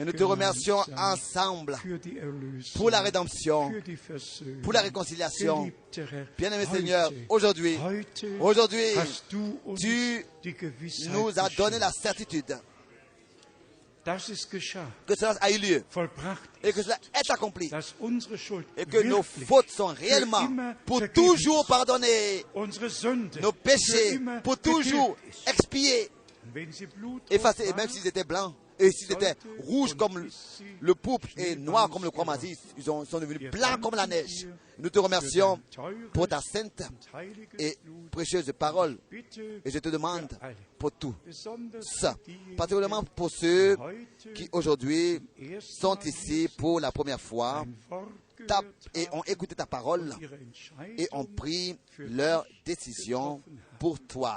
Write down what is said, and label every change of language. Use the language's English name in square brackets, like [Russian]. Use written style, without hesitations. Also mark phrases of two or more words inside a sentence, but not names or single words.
[French] et nous te remercions [German] gemeinsam [French] ensemble [German] für die Erlösung, [French] pour la rédemption, [German] für die Versöhnung. [French] pour la réconciliation. [German] Geliebter Herr, [French] Bien-aimé [German] heute, [French] Seigneur, aujourd'hui, [German] heute hast du uns [French] tu [German] die Gewissheit [French] nous as donné [German] geschenkt, [French] la certitude [German] dass es geschah, [French] que cela a eu lieu [German] vollbracht [French] et que cela est accompli [German] dass unsere Schuld [French] et que nos [German] wirklich [French] fautes sont [German] für [French] réellement [German] immer [French] pour [German] vergeben [French] toujours [German] ist. [French] pardonnées, [German] Unsere Sünde [French] nos [German] für [French] péchés [German] immer [French] pour toujours [German] vergeben ist. [French] expiés, [German] Wenn sie blutrot [French] effacés, et [German] war, [French] même s'ils étaient blancs, et s'ils étaient rouges comme le pourpre et noirs comme le croix-mazie, ils sont devenus blancs comme la neige. Nous te remercions pour ta sainte et précieuse parole. Et je te demande pour tout ça, particulièrement pour ceux qui aujourd'hui sont ici pour la première fois et ont écouté ta parole et ont pris leur décision pour toi.